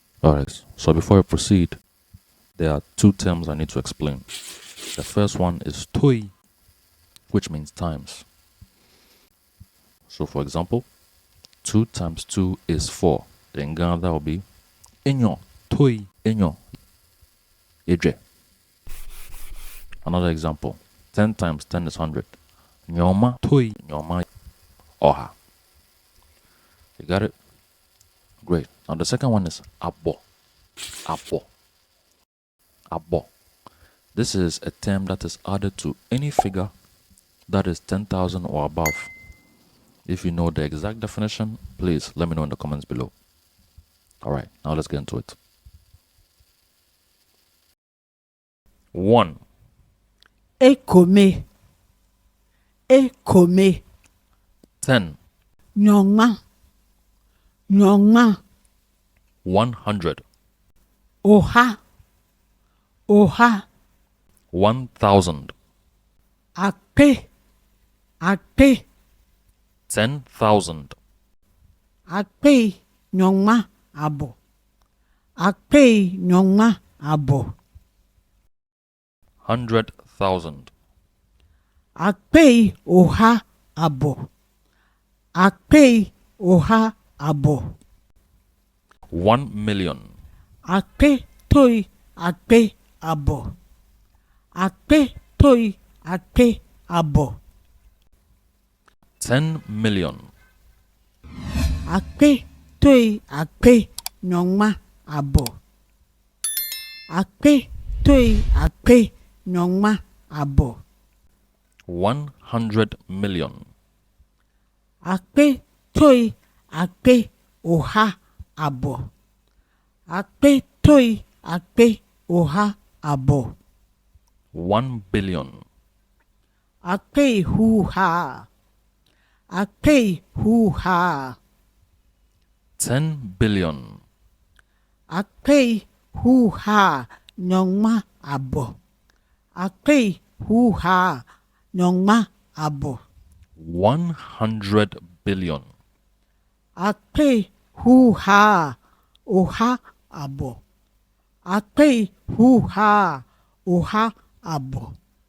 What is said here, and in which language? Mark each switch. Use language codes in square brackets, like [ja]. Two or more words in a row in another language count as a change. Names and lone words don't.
[en] Alright, so before I proceed, there are two terms I need to explain. The first one is toi, which means times. So for example, 2 times 2 is 4. In Ghana, that will be [ee] enyo, toi, enyo, eje. [en] Another example, 10 times 10 is 100. [ee] Nyoma, toi, nyoma, oha. [en] You got it? Great. Now the second one is abo. [ee] Abo. Abo. [en] This is a term that is added to any figure that is 10,000 or above. If you know the exact definition, please let me know in the comments below. Alright, now let's get into it. 1. [ee] Ekome. Ekome. [en] 10. [ee] Nyongma. Nyongma. [en] 100. [ee] Oha. Oha. [en] 1,000. [ee] Akpe. Akpe. [en] 10,000. [ee] Akpe nyongma abo. Akpe nyongma abo. [en] 100,000. [ee] Akpe oha abo. Akpe oha abo. [en] 1 million. [ee] Akpe toi akpe abo. Akpe toi akpe abo. [en] 10 million. [ee] Akpe toi akpe nyongma abo. Akpe toi akpe nyongma abo. [en] 100 million. [ee] Akpe toi akpe oha abo. Akpe toi akpe oha abo. [en] 1 billion. [ee] Akpe hu-ha. Akpe hu-ha. [en] 10 billion. [ee] Akpe hu-ha nyongma abo. Akpe hu-ha nyongma abo. [en] 100 billion. [ee] Akpe hu-ha oha abo. Akpe hu-ha oha abo.